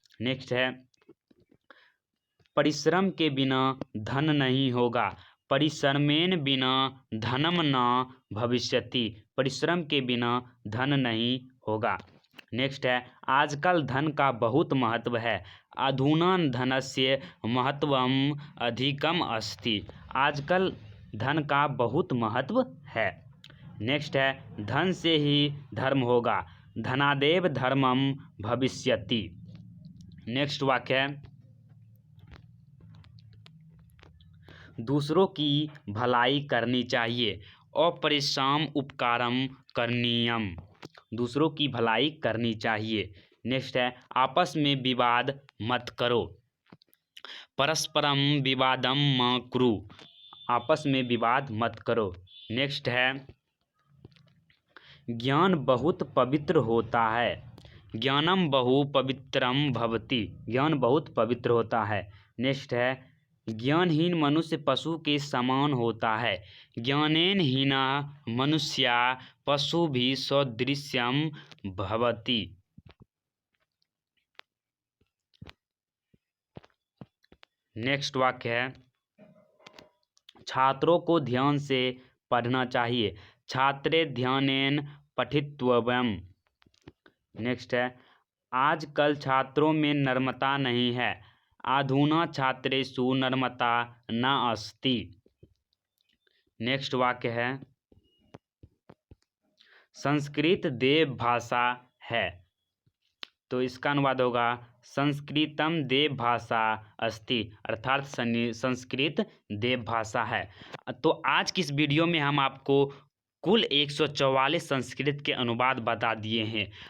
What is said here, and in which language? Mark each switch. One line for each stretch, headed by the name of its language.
Hindi: Next है परिश्रम के बिना धन नहीं होगा।
Sanskrit: परिश्रमेण बिना धनम न भविष्यति।
Hindi: परिश्रम के बिना धन नहीं होगा। नेक्स्ट है आजकल धन का बहुत महत्व है।
Sanskrit: अधुना धनस्य महत्वम अधिकम अस्ति।
Hindi: आजकल धन का बहुत महत्व है। नेक्स्ट है धन से ही धर्म होगा।
Sanskrit: धनादेव धर्मम भविष्यति।
Hindi: नेक्स्ट वाक्य है दूसरों की भलाई करनी चाहिए।
Sanskrit: अपरिश्राम उपकारम करणीयम।
Hindi: दूसरों की भलाई करनी चाहिए। नेक्स्ट है आपस में विवाद मत करो।
Sanskrit: परस्परम विवादम मा कुरु।
Hindi: आपस में विवाद मत करो। नेक्स्ट है ज्ञान बहुत पवित्र होता है।
Sanskrit: ज्ञानम बहु पवित्रम भवति।
Hindi: ज्ञान बहुत पवित्र होता है। नेक्स्ट है ज्ञानहीन मनुष्य पशु के समान होता है।
Sanskrit: ज्ञानेन हीना मनुष्या पशु भी सदृश्यम भवति।
Hindi: नेक्स्ट वाक्य है छात्रों को ध्यान से पढ़ना चाहिए।
Sanskrit: छात्रे ध्यानेन पठितव्यम।
Hindi: नेक्स्ट है आजकल छात्रों में नम्रता नहीं है।
Sanskrit: अधुना छात्रेषु नम्रता न अस्ति।
Hindi: नेक्स्ट वाक्य है संस्कृत देव भाषा है। तो इसका अनुवाद होगा
Sanskrit: संस्कृतम देव भाषा अस्ति।
Hindi: अर्थात संस्कृत देव भाषा है। तो आज की इस वीडियो में हम आपको कुल 144 संस्कृत के अनुवाद बता दिए हैं।